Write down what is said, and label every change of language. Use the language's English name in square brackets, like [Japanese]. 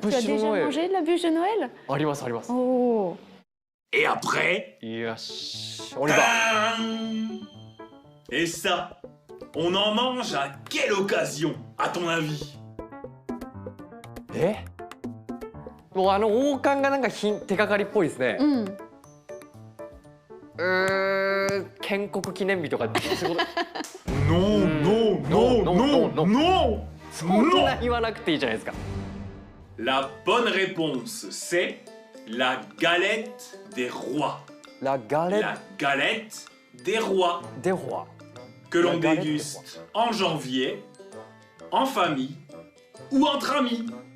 [French] Tu as déjà mangé de la bûche de Noël? [Japanese] ありますあります。 Oh. [French] Et après, [Japanese] よし、オリバー。 [French] tadam! Et ça, on en mange à quelle occasion, à ton avis? [Japanese] もう王冠がなんか手がかりっぽいですね。建国記念日とかそういうこと。 [French] Non, non, non, non, non! [Japanese] そんな言わなくていいじゃないですか。 [French] La bonne réponse, c'est la galette des rois. La galette. La galette des rois. Des rois. Que l'on déguste en janvier, en famille ou entre amis.